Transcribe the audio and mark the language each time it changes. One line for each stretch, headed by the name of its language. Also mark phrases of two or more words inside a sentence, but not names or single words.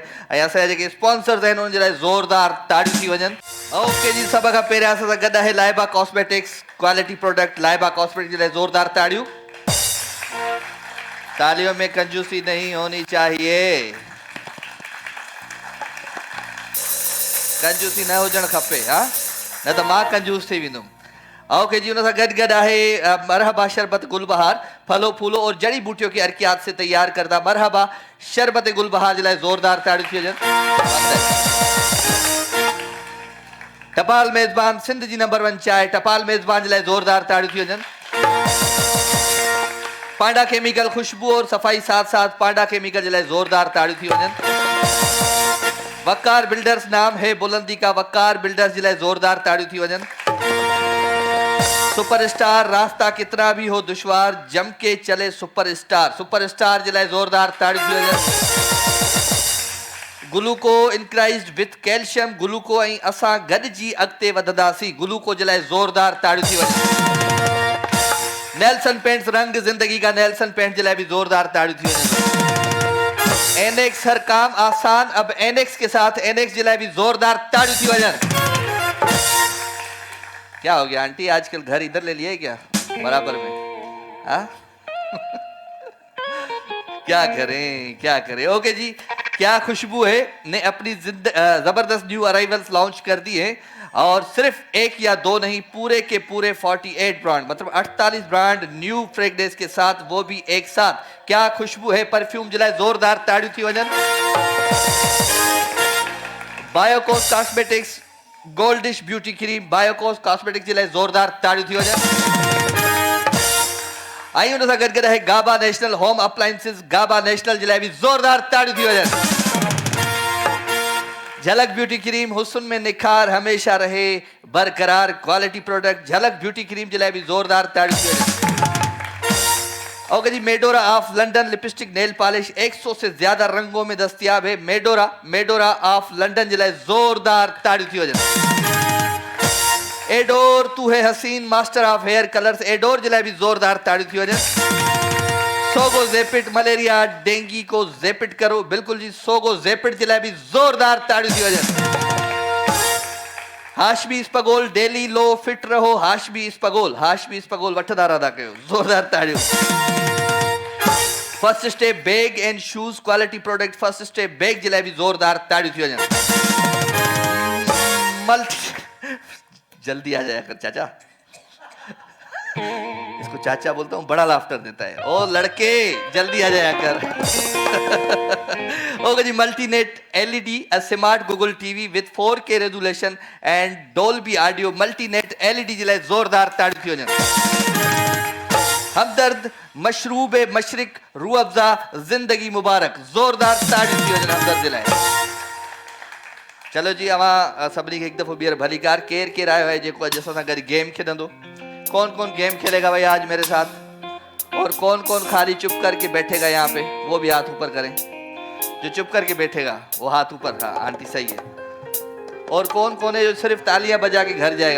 Urdu: ایسا ہے کہ اسپانسرز ہیں
Sindhi: उन जरा जोरदार ताड़ी थी वजन। ओके जी, सब का पेरे आसा गदा है लाइबा कॉस्मेटिक्स
English: quality product.
Sindhi: लाइबा कॉस्मेटिक्स जरा जोरदार ताड़ियों।
Urdu: تالیوں میں کنجوسی نہیں ہونی چاہیے,
Sindhi: कंजूसी न हुजण खपे। हाँ, न तो मां कंजूस थी विंदुम। ओके जी, उन सां गॾु गॾु आहे मरहबा शरबत गुलबहार।
Urdu: پھلوں پھولوں اور جڑی بوٹیوں کی عرقیات سے تیار کردہ مرحبا شربت گلبہار
Sindhi: जे लाइ ज़ोरदार ताड़ियूं थी वञनि। टपाल मेज़बान सिंध जी नंबर 1 चाय। टपाल मेज़बान जे लाइ ज़ोरदार ताड़ियूं थी वञनि। पांडा केमिकल
Urdu: خوشبو اور صفائی ساتھ ساتھ
Sindhi: पांडा केमिकल जे लाइ ज़ोरदार ताड़ियूं थी वञनि।
Urdu: وقار بلڈرز نام ہے بلندی کا.
Sindhi: वकार बिल्डर्स जे लाइ ज़ोरदार ताड़ियूं थी वञनि।
Urdu: سپر اسٹار راستہ کتنا بھی ہو دشوار جم کے چلے سپر اسٹار.
Sindhi: सुपरस्टार जे लाइ ज़ोरदार ताड़ी थी वञे। ग्लूको
English: increased with calcium.
Sindhi: ग्लूको ऐं असां गॾिजी अॻिते वधंदासीं। ग्लूको जे लाइ ज़ोरदार ताड़ी थी वञे।
Urdu: نیلسن پینٹس رنگ زندگی کا.
Sindhi: नेल्सन पेंट जे लाइ भी ज़ोरदार ताड़ी थी वञे।
Urdu: اینیکس ہر کام آسان اب اینیکس کے ساتھ.
Sindhi: एनेक्स जे लाइ भी ज़ोरदार ताड़ी थी वञे।
Urdu: کیا ہو گیا آنٹی، آج کل گھر ادھر لے لیا ہے کیا برابر میں? ہاں کیا کریں کیا کریں. اوکے جی، کیا خوشبو ہے نے اپنی زبردست
English: new arrivals
Urdu: لانچ کر دی ہے. اور صرف ایک یا دو نہیں، پورے کے پورے 48 برانڈ، مطلب 48
English: brand new
Urdu: فریگرینس کے ساتھ، وہ بھی ایک ساتھ.
Sindhi: क्या खुशबू है परफ्यूम जलाए जोरदार ताड़ी थी वजन। बायोकोस कॉस्मेटिक्स गोल्डिश ब्यूटी क्रीम। बायोकोस कॉस्मेटिक्स जे लाइ ज़ोरदार ताड़ियूं थी वञनि। ऐं उन सां गॾु गॾु आहे गाबा नेशनल होम अप्लायंसिस। गाबा नेशनल जे लाइ बि ज़ोरदार ताड़ियूं थी वञनि।
Urdu: جھلک بیوٹی کریم حسن میں نکھار ہمیشہ رہے برقرار.
English: quality product
Sindhi: झलक ब्यूटी क्रीम जे लाइ बि ज़ोरदार ताड़ियूं थी वञनि।
Urdu: اوکے جی، میڈورا آف لندن لپ اسٹک
English: nail polish
Urdu: 100 سے زیادہ رنگوں میں دستیاب ہے.
Sindhi: मेडोरा ऑफ लंदन जे लाइ ज़ोरदार ताड़ियूं थी वञनि।
Urdu: ایڈور تو ہے حسین
English: master of hair colours.
Sindhi: एडोर जे लाइ भी जोरदार ताड़ियूं थी वञनि। सोगो ज़ेपिट
Urdu: ملیریا ڈینگی کو زیپٹ کرو.
Sindhi: बिल्कुल जी, सोगो ज़ेपिट जे लाइ भी जोरदार ताड़ियूं थी वञनि।
Urdu: ہاشمی اسپغول ڈیلی لو فٹ رہو.
Sindhi: हाशमी स्पगोल वठंदा रहंदा कयो। जोरदार ताड़ियूं।
English: First Step bag and shoes quality product.
Sindhi: फर्स्ट स्टेप बैग जे लाइ भी जोरदार ताड़ियूं थी वञनि।
Urdu: جلدی آ جایا کر چاچا. اس کو چاچا بولتا ہوں، بڑا لافٹر دیتا ہے. او لڑکے جلدی آ جایا کر.
English: OK ji, Multynet LED a smart Google TV with 4K resolution and Dolby audio.
Sindhi: मल्टीनेट एलईडी जे लाइ ज़ोरदार ताड़ी थी वञनि।
Urdu: ہمدرد مشروبِ مشرق روح افزا زندگی مبارک.
Sindhi: ज़ोरदार ताड़ी थी वञनि हमदर्द जे लाइ। चलो जी, अवां सभी एक दफ़ो ॿीहर भली कार। केर केर आयो है जेको अॼु असां सां गॾु गेम खेॾंदो?
Urdu: کون کون گیم کھیلے گا بھائی آج میرے ساتھ؟ اور کون کون خالی چپ کر کے بیٹھے گا یہاں پے? وہ بھی ہاتھ اوپر کریں. جو چپ کر کے بیٹھے گا وہ ہاتھ اوپر. ہاں آنٹی صحیح ہے. اور کون کون ہے جو صرف تالیاں بجا کے گھر جائے گا?